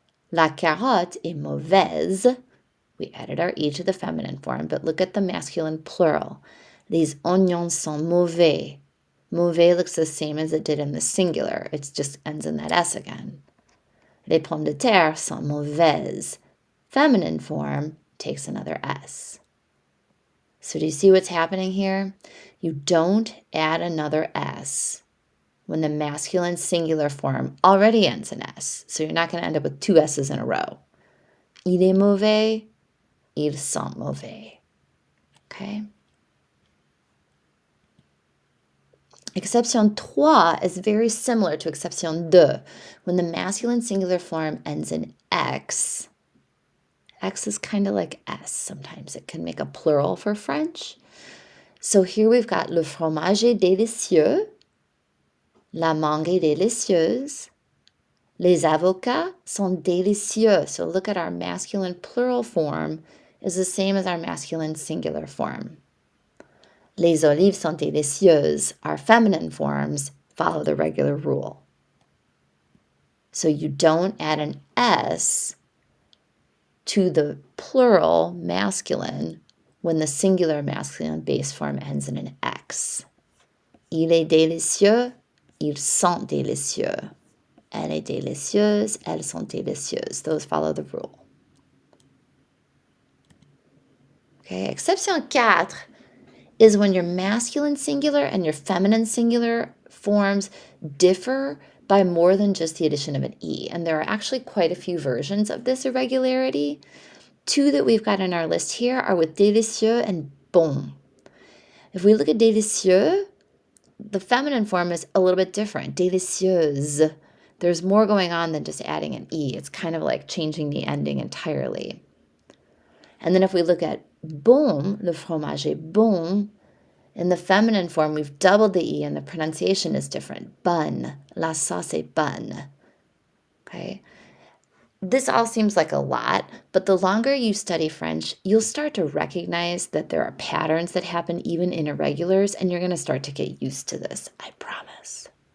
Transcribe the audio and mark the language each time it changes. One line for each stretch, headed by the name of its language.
French: La carotte est mauvaise.
English: We added our E to the feminine form, but look at the masculine plural.
French: Les oignons sont mauvais.
English: Mauvais looks the same as it did in the singular. It just ends in that S again.
French: Les pommes de terre sont mauvaises.
English: Feminine form takes another S. So do you see what's happening here? You don't add another S when the masculine singular form already ends in S. So you're not going to end up with 2 S's in a row.
French: Il est mauvais, ils sont mauvais.
English: Okay? Exception 3 is very similar to exception 2. When the masculine singular form ends in X, X is kind of like S sometimes. It can make a plural for French. So here we've got
French: le fromage est délicieux, la mangue est délicieuse, les avocats sont délicieux.
English: So look at our masculine plural form is the same as our masculine singular form.
French: Les olives sont délicieuses.
English: Our feminine forms follow the regular rule. So you don't add an S to the plural masculine when the singular masculine base form ends in an X.
French: Il est délicieux, ils sont délicieux. Elle est délicieuse, elles sont délicieuses.
English: Those follow the rule. Okay, exception 4 is when your masculine singular and your feminine singular forms differ by more than just the addition of an E. And there are actually quite a few versions of this irregularity. 2 that we've got on our list here are with délicieux and bon. If we look at délicieux, the feminine form is a little bit different, délicieuse. There's more going on than just adding an E. It's kind of like changing the ending entirely. And then if we look at bon,
French: le fromage est bon,
English: in the feminine form, we've doubled the E and the pronunciation is different.
French: Bonne, la sauce est bonne.
English: Okay? This all seems like a lot, but the longer you study French, you'll start to recognize that there are patterns that happen even in irregulars, and you're going to start to get used to this, I promise.